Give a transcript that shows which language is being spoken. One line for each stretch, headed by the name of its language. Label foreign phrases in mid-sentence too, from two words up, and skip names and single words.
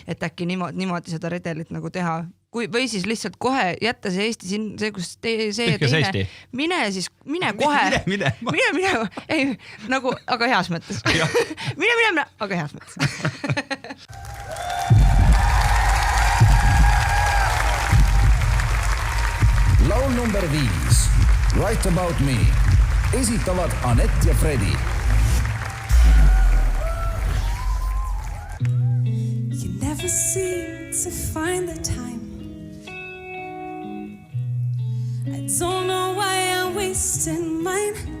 Estonian: Et äkki niimoodi seda redelit nagu teha. Või siis lihtsalt kohe jätta see Eesti siin, see kus see teine, mine kohe, mine, ei, nagu, aga heas mõttes. mine, aga heas mõttes. Laul number 5. Right About Me. Esitavad Anett ja Fredi.
English: You never seem to find the time. I don't know why I'm wasting mine.